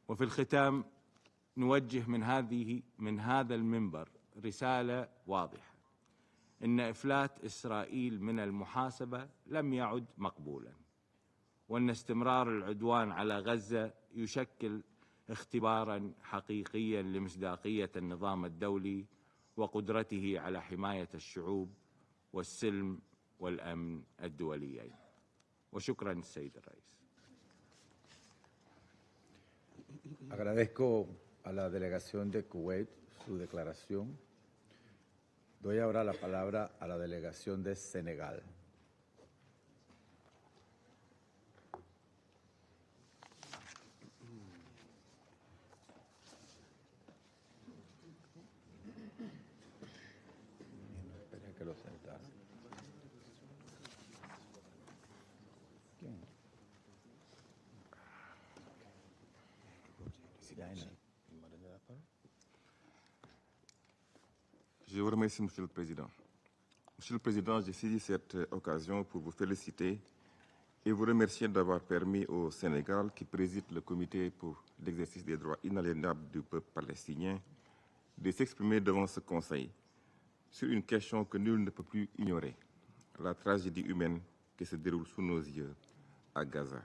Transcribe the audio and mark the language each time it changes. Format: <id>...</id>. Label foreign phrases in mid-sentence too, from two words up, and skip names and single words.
<ar>وفي الختام نوجه من هذا المنبر رسالة واضحة: إن إفلات إسرائيل من المحاسبة لم يعد مقبولا، وأن استمرار العدوان على غزة يشكل اختبارا حقيقيا لمصداقية النظام الدولي وقدرته على حماية الشعوب والسلم والأمن الدوليين. وشكرا السيد الرئيس.</ar> <es>Agradezco a la delegación de Kuwait su declaración. Doy ahora la palabra a la delegación de Senegal. Espera que lo sentara.</es> <fr>Je vous remercie, Monsieur le Président. Monsieur le Président, j'ai saisi cette occasion pour vous féliciter et vous remercier d'avoir permis au Sénégal, qui préside le Comité pour l'exercice des droits inaliénables du peuple palestinien, de s'exprimer devant ce Conseil sur une question que nul ne peut plus ignorer, la tragédie humaine qui se déroule sous nos yeux à Gaza.</fr>